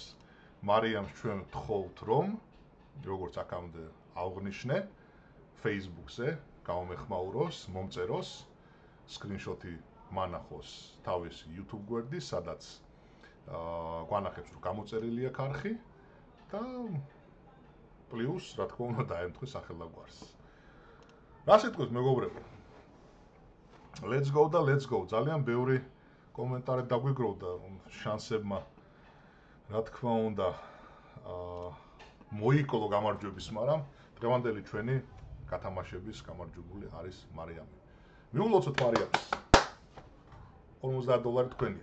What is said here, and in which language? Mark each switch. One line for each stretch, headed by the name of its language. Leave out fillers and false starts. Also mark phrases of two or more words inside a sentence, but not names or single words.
Georgian: მარიამს ჩვენ ვთხოვთ, რომ როგორც აქამდე აღვნიშნე, Facebook-ზე გამომეხმაუროს, მომწეროს, სკრინშოტი მანახოს თავის YouTube გვერდის, სადაც გვანახებს, რომ გამოწერილი აქვს არხი და პლუს, რა თქმა უნდა, დაემთხვეს სახელაგვარს. რა სიტყვით მეგობრებო?
English: Let's go
Georgian: და
English: let's go.
Georgian: ძალიან ბევრი კომენტარი დაგვიგროვდა შანსებმა. რა თქმა უნდა, მოიკლო გამარჯვების, მაგრამ დღევანდელი ჩვენი გათამაშების გამარჯვებული არის მარიამი. მიულოცოთ მარიამს. $50 თქვენია.